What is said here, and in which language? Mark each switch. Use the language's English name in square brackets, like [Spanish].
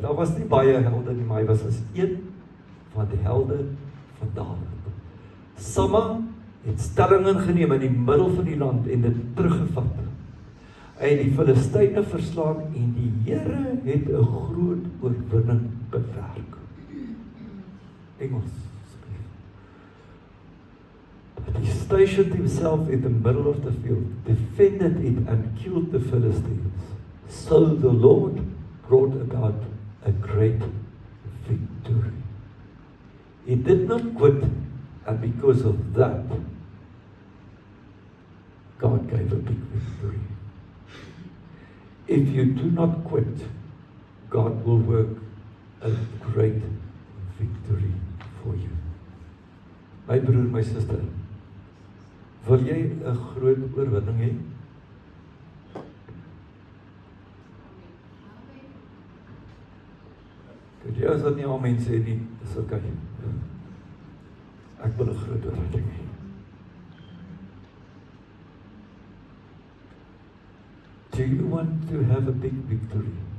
[Afrikaans] Daar was nie baie helde nie, maar hy was as een van die helde van Dawid. Sama het stelling ingeneem in die middel van die land en dit teruggevat. Hy het die Filistyne verslaan en die Here het 'n groot oorwinning bewerk. Engels. [English] But he stationed himself in the middle of the field, defended it and killed the Philistines. So the Lord brought about a great victory. He did not quit, and because of that, God gave a big victory. If you do not quit, God will work a great victory for you. [Afrikaans] My broer, my suster, wil jy 'n groot oorwinning hê? Jy as dat nie al mense sê nie, dis okay. Ek wil 'n groot oorwinning hê. [English] Do you want to have a big victory?